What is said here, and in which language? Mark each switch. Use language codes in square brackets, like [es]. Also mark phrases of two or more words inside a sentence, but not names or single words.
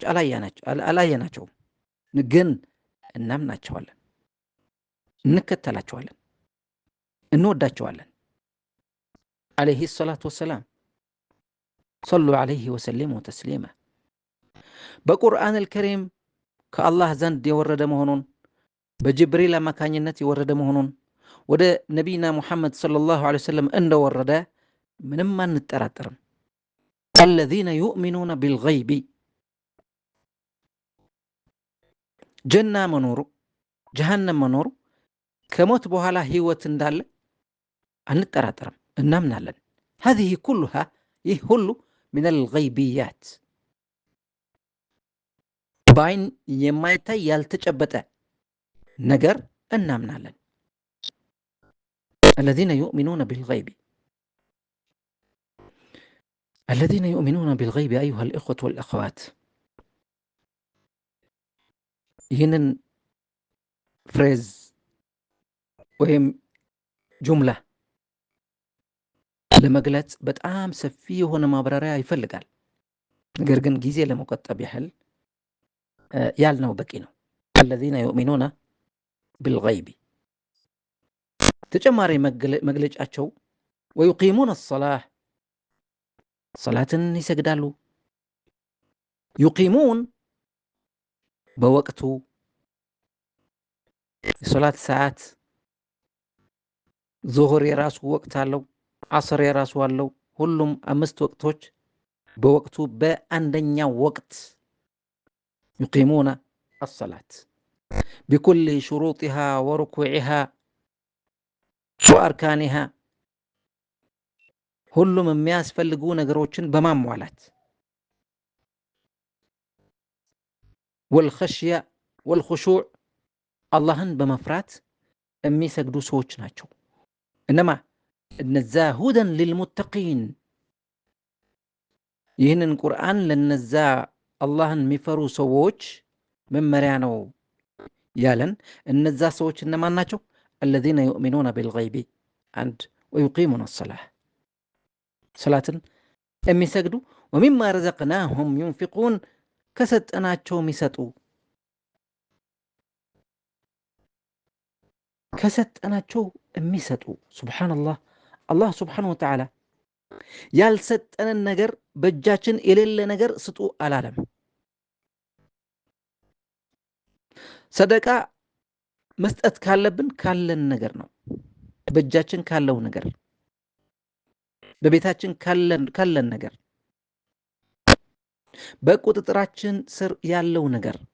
[am] አላየናቸውም፣ ግን እናምናቸዋለን፣ እንከተላቸዋለን፣ እንወዳቸዋለን። [ar] عليه الصلاة والسلام صلوا عليه وسلموا تسليما። [am] በቁርአን አልከሪም ከአላህ ዘንድ የወረደ መሆኑን በጅብሪል አማካኝነት የወረደ መሆኑን ወደ ነቢይና ሙሐመድ [ar] صلى الله عليه وسلم [am] እንደወረደ ምንም አንጠራጠርም። [ar] الذين يؤمنون بالغيب [am] ጀና መኖሩ ጀሃነም መኖሩ ከሞት በኋላ ህይወት እንዳለ አንጠራጠርም፣ እናምናለን። [ar] هذه كلها [am] ይህ ሁሉ [ar] من الغيبيات [am] በአይን የማይታይ ያልተጨበጠ ነገር እናምናለን። [ar] الذين يؤمنون بالغيب الذين يؤمنون بالغيب أيها الإخوة والأخوات [am] ይህንን ፍሬዝ ወይም ጁምላ ለመግለጽ በጣም ሰፊ የሆነ ማብራሪያ ይፈልጋል። ነገር ግን ጊዜ ለመቆጠብ ያህል ያልነው በቂ ነው። [ar] الذين يؤمنون بالغيب [am] ተጨማሪ መግለጫቸው [ar] ويقيمون الصلاة [am] ሰላትን ይሰግዳሉ። يقيمون በወቅቱ የሶላት ሰዓት ዙሁር የራሱ ወቅት አለው፣ ዓስር የራሱ አለው። ሁሉም አምስት ወቅቶች በወቅቱ በአንደኛው ወቅት [ar] يقيمون الصلاة بكل شروطها وركوعها وأركانها [am] ሁሉም የሚያስፈልጉ ነገሮችን በማሟላት [ar] والخشية والخشوع [am] አላህን በመፍራት የሚሰግዱ ሰዎች ናቸው። እነማ እነዛ [ar] هدى للمتقين [am] ይህንን ቁርአን ለነዛ አላህን የሚፈሩ ሰዎች መመሪያ ነው ያለን። እነዛ ሰዎች እነማን ናቸው? [ar] الذين يؤمنون بالغيب አንድ ويقيمون الصلاة [am] ሰላትን የሚሰግዱ [ar] ومما رزقناهم ينفقون [am] ከሰጠናቸው የሚሰጡ ሱብሃንአላህ። አላህ [ar] سبحانه وتعالى [am] ያልሰጠንን ነገር በእጃችን የሌለ ነገር ስጡ አላለም። ሰደቃ መስጠት ካለብን ካለን ነገር ነው። በእጃችን ካለው ነገር፣ በቤታችን ካለን ነገር፣ በቁጥጥራችን ስር ያለው ነገር